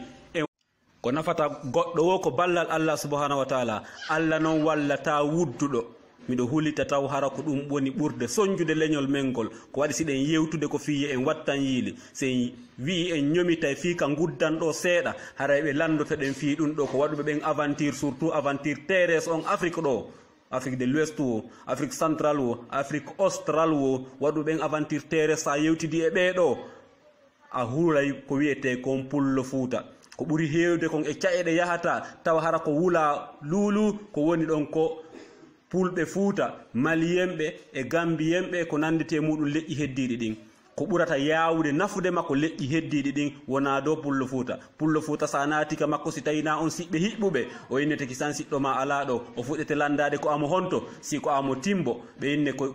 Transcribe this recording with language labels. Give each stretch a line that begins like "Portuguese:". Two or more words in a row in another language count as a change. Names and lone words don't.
Fula: ko nafata goɗɗo wo ko ballal
Arabic: Allah subhanahu wa taala
Fula: Allah noon wallata wudduɗo miɗo hulita taw hara ko ɗum woni ɓurde soñjude leñol men ngol ko waɗi siɗen yewtude ko fiye en wattan yiili sen wi en ñomita fii ka guddanɗo seeɗa haray ɓe landoto ɗen fii ɗum ɗo ko waɗuɓe ɓen
French: aventure surtout aventure terrestre
Fula: on Afrique ɗo Afrique de l'Ouest o Afrique centrale o Afrique austral o waɗuɓe ɓen
French: aventure terrestre
Fula: sa yewtidi e ɓeeɗo a huray ko wiyete kon pullo fuuta ko ɓuri heewde kon e caɗeɗe yahata tawa hara ko wula luulu ko woni ɗon ko pulɓe fuuta maliyenɓe e gambiyenɓe ko nandite muɗum leƴƴi heddiɗi ɗin ko ɓurata yawude nafude makko leƴƴi heddiɗi ɗin wona dow pullo fuuta sa naatika makko si tawina on siɓɓe hiɓɓuɓe o innete kisan siɗɗo ma ala ɗo o fuɗɗete landade ko amo honto si ko amo timbo ɓe inne